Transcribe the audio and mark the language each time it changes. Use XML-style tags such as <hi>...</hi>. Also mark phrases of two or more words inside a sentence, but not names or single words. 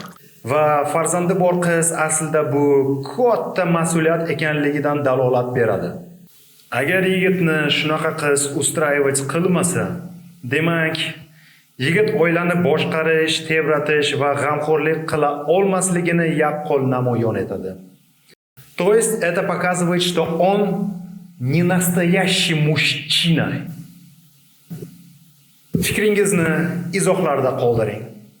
<uz>Va farzandi bor qiz aslida bu katta mas'uliyat ekanligidan dalolat beradi. Agar yigitni shunaqa qiz ustроивать qilmasa, demak, yigit oilani boshqarish, tebratish va g'amxo'rlik qila olmasligini yaqqol namoyon etadi.</uz> <ru>То есть это показывает, что он не настоящий мужчина.</ru> <uz>Fikringizni izohlarda qoldiring.</uz>